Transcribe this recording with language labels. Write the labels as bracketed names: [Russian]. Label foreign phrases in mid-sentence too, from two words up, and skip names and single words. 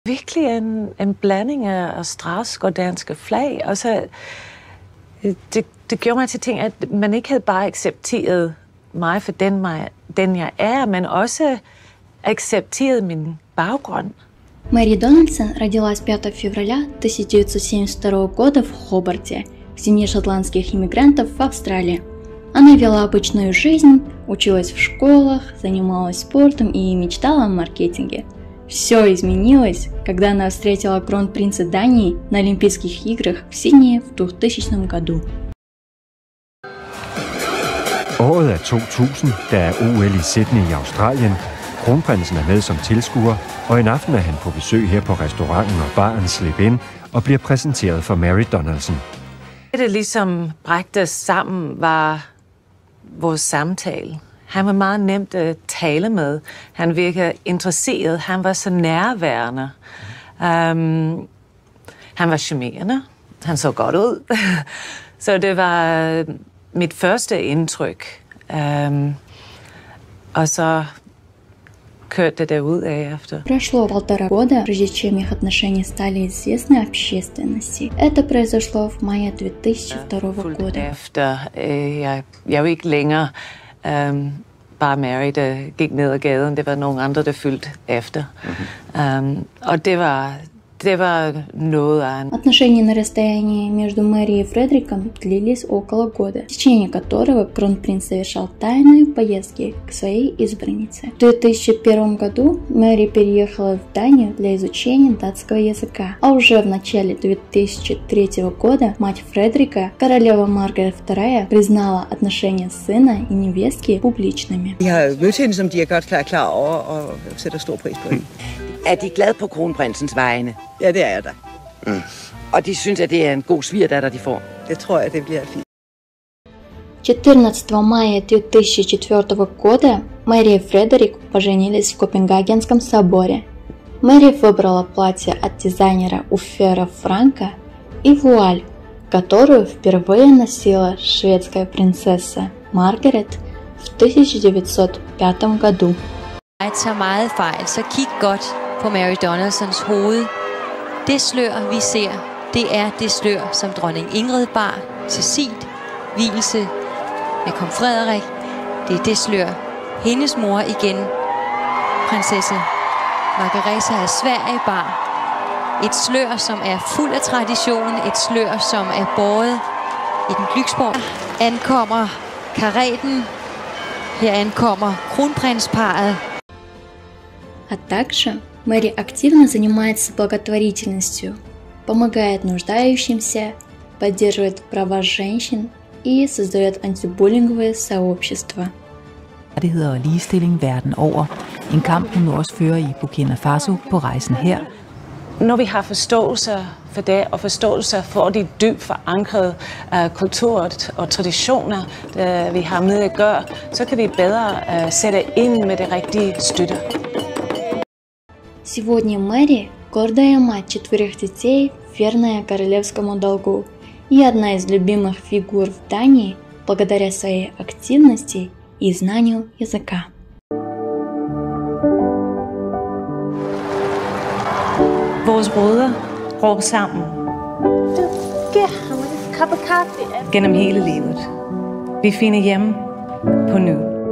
[Danish] Virkelig en blanding af Strauss og danske flag. Og så, det gjorde mig til ting, at man ikke havde bare accepteret mig for den jeg er, men også accepteret min baggrund. [Russian] Мэри Дональдсон родилась 5 февраля 1972 года в Хобарте, в семье шотландских иммигрантов в Австралии. Она вела обычную жизнь, училась в школах, занималась спортом и мечтала о маркетинге. Все изменилось, когда она встретила кронпринца Дании на Олимпийских играх в Сиднее в 2000 году. [Danish] Året er 2000, der er OL i Sydney i Australien. Kronprinsen er med som tilskuer, og en aften er han på besøg her på restauranten og baren Slip In og bliver præsenteret for Mary Donaldson. Det ligesom brægte sammen var vores samtale. Han var meget nemt at tale med. Han virkede interesseret. Han var så nærværende. Han var charmerende. Han så godt ud. Så det var mit første indtryk. Og så kørte det ud af efter. [Russian] Прошло 1,5 года, прежде чем их отношения стали известны общественности. Это произошло в мае 2002 года. [Danish] Efter, jeg var ikke længere bare Mary, der gik ned ad gaden. Det var nogle andre, der fyldte efter. Og det var noget af en... [Russian] Отношения на расстоянии между Мэри и Фредериком длились около года, в течение которого кронпринц совершал тайные поездки к своей избраннице. В 2001 году Мэри переехала в Данию для изучения датского языка, а уже в начале 2003 года мать Фредерика, королева Маргарет II, признала отношения сына и невестки публичными. [Danish] Jeg har mødt hende, som de er godt klar over og sætter stor pris på hende. Er de glade på kronprinsens vegne? Ja, det er jeg da. Og de synes, at det er en god svigerdatter, de får? Det tror jeg, det bliver fint. [Russian] 14 мая 2004 года Мэри и Фредерик поженились в Копенгагенском соборе. Мэри выбрала платье от дизайнера Уффера Франка и вуаль, которую впервые носила шведская принцесса Маргарет в 1905 году. [Danish] Tager meget fejl, så kig godt på Mary Donaldsons hoved. Det slør, vi ser, det er det slør, som dronning Ingrid bar til sit vielse med kong Frederik. Det er det slør, hendes mor igen, prinsesse Margareta af Sverige bar. Et slør, som er fuld af tradition, et slør, som er båret i den Glücksborg. Ankommer kareten, her ankommer kronprinsparet. [Russian] А также Мэри активно занимается благотворительностью, помогает нуждающимся, поддерживает права женщин и создает антибуллинговые сообщества. [Danish] Rettigheder og ligestilling verden over. En kamp hun nu også fører i Burkina Faso på rejsen her. Når vi har forståelse for det, og forståelse for de dybt forankrede kulturer og traditioner, vi har med at gøre, så kan vi bedre sætte ind med det rigtige støtte. [Russian] Сегодня Мэри – гордая мать 4 детей, верная королевскому долгу и одна из любимых фигур в Дании благодаря своей активности и знанию языка. [Danish] Vores rødder går sammen. Du giver ham en kop kaffe. Gennem hele livet. Vi finder hjem på ny.